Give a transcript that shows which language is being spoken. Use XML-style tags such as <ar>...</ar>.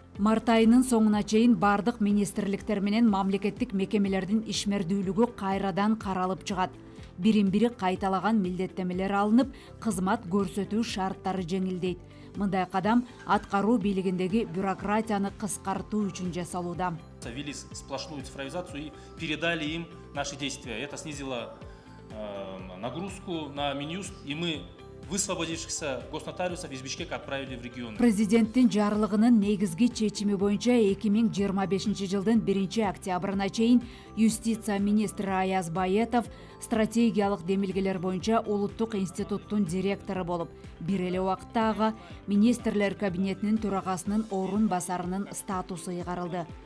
<ky>Март айынын соңуна чейин бардык министрликтер менен мамлекеттик мекемелердин ишмердүүлүгү кайрадан каралып чыгат. Бирин-бири кайталаган милдеттемелер алынып, кызмат көрсөтүү шарттары жеңилдейт. Мындай кадам аткаруу бийлигиндеги бюрократияны кыскартуу үчүн жасалууда.</ky> <ru>Ввели сплошную цифровизацию и передали им наши действия. Это снизило нагрузку на Минюст, и мы высвободившихся госнотариусов из Бишкека отправили в регион.</ru> <ky>Президенттин жарлыгынын негизги чечими боюнча 2025 жылдын 1 октябрына чейин юстиция министри Аяз Баетов стратегиялык демилгелер боюнча улуттук институттун директору болуп, бир эле убакытта ага министрлер кабинетинин төрагасынын орун басарынын статусу ыйгарылды.</ky>